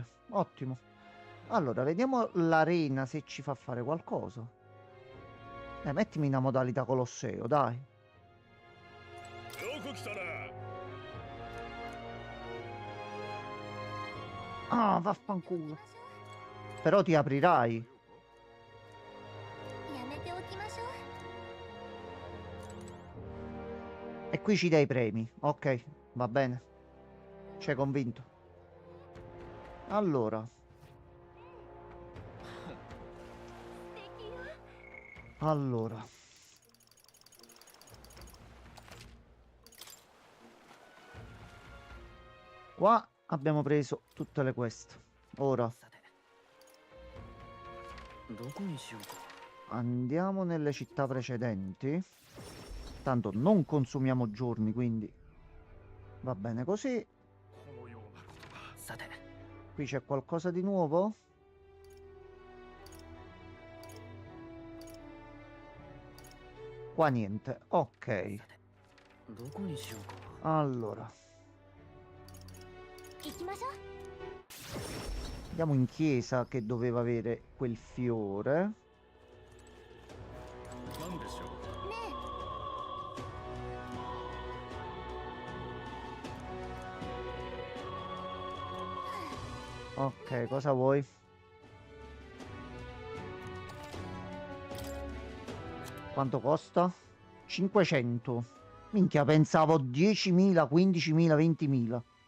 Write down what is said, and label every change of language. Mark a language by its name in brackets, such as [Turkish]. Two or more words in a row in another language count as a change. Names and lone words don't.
[Italian] Ottimo. Allora, vediamo l'arena se ci fa fare qualcosa. Mettimi una modalità Colosseo, dai. [Japanese] よく来たな [Italian] Ah, vaffanculo. Però ti aprirai. [Japanese] やめておきましょう [Italian] E qui ci dai i premi. Ok, va bene. Ci hai convinto. Allora. Allora. Qua abbiamo preso tutte le quest. Ora [Japanese] さてどこにしようか [Italian] andiamo nelle città precedenti. Tanto non consumiamo giorni, quindi va bene così. [Japanese] このようなことがさて [Italian] Qui c'è qualcosa di nuovo? Qua niente. Ok. [Japanese] どこにしようか [Italian] Allora, [Japanese] 行きましょう [Italian] andiamo in chiesa che doveva avere quel fiore. [Japanese] なんでしょうね [Italian] Ok, cosa vuoi? Quanto costa? 500. Minchia, pensavo 10.000, 15.000, 20.000.